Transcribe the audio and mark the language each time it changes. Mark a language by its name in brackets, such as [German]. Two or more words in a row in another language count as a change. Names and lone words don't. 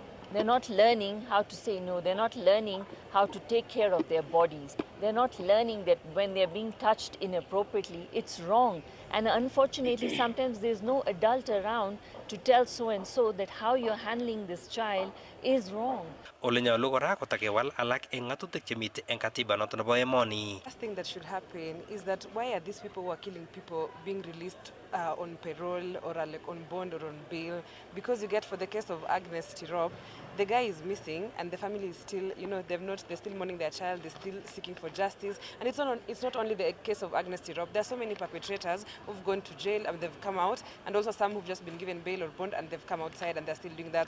[English] They're not learning how to say no. They're not learning how to take care of their bodies. They're not learning that when they're being touched inappropriately, it's wrong. And unfortunately, sometimes there's no adult around to tell so and so that how you're handling this child is wrong. [Kalenjin] Ole nyalu kora kotakewal alak eng ngatutik chemite eng katiba noto nebo emoni. [English] First thing that should happen is that why are these people who are killing people being released on parole or like on bond or on bail? Because you get for the case of Agnes Tirop, the guy is missing and the family is still, they're still mourning their child, they're still seeking for justice. And it's not only the case of Agnes Tirop. There are so many perpetrators who've gone to jail and they've come out, and also some who've just been given bail or bond and they've come outside and they're still doing that.